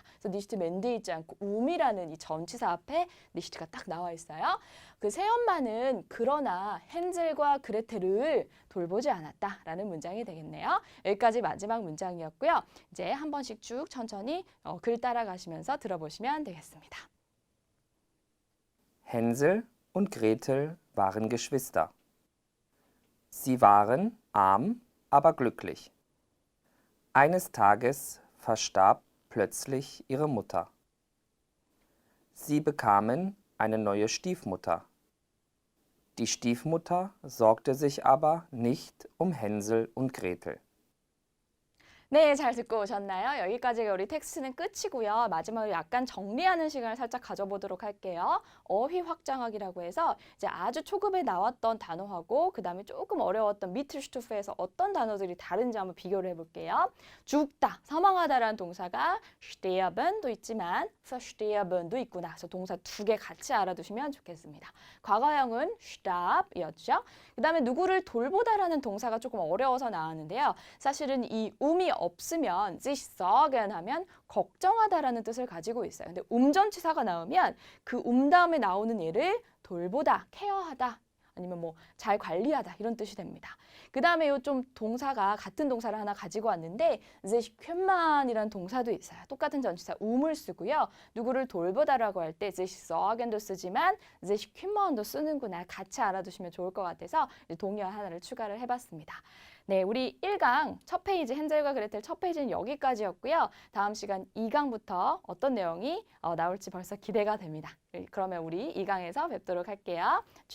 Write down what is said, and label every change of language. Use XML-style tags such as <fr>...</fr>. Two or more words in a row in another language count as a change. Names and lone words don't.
<ko>그래서 니시트 맨 뒤에 있지 않고 이라는 이 전치사 앞에 니시트가 딱 나와 있어요. 그 새엄마는 그러나 헨젤과 그레텔을 돌보지 않았다라는 문장이 되겠네요. 여기까지 마지막 문장이었고요. 이제 한 번씩 쭉 천천히 글 따라가시면서 들어보시면 되겠습니다.</ko> <de>Hänsel und Gretel waren Geschwister. Sie waren arm, aber glücklich. Eines Tages verstarb plötzlich ihre Mutter. Sie bekamen eine neue Stiefmutter. Die Stiefmutter sorgte sich aber nicht um Hänsel und Gretel.</de> <ko>네, 잘 듣고 오셨나요? 여기까지가 우리 텍스트는 끝이고요. 마지막으로 약간 정리하는 시간을 살짝 가져보도록 할게요. 어휘 확장하기라고 해서 이제 아주 초급에 나왔던 단어하고 그 다음에 조금 어려웠던 미틀슈투프에서 어떤 단어들이 다른지 한번 비교를 해볼게요. 죽다, 사망하다라는 동사가 sterben도 있지만 versterben도 있구나. 그래서 동사 두 개 같이 알아두시면 좋겠습니다. 과거형은 starb이었죠. 그 다음에 누구를 돌보다라는 동사가 조금 어려워서 나왔는데요. 사실은 이 um이 없으면</ko> <de>sich sorgen</de> <ko>하면 걱정하다라는 뜻을 가지고 있어요. 근데 전치사가 나오면 그 다음에 나오는 얘를 돌보다, 케어하다 아니면 뭐 잘 관리하다 이런 뜻이 됩니다. 그 다음에 요 좀 동사가 같은 동사를 하나 가지고 왔는데</ko> <de>sich kümmeran</de> <ko>이라는 동사도 있어요. 똑같은 전치사 um을 쓰고요. 누구를 돌보다라고 할 때</ko> <de>sich sorgen</de> <ko>도 쓰지만</ko> <de>sich kümmeran</de> <ko>도 쓰는구나. 같이 알아두시면 좋을 것 같아서 동의어 하나를 추가를 해봤습니다. 네, 우리 1강 첫 페이지 헨젤과 그레텔 첫 페이지는 여기까지였고요. 다음 시간 2강부터 어떤 내용이 나올지 벌써 기대가 됩니다. 그러면 우리 2강에서 뵙도록 할게요.</ko>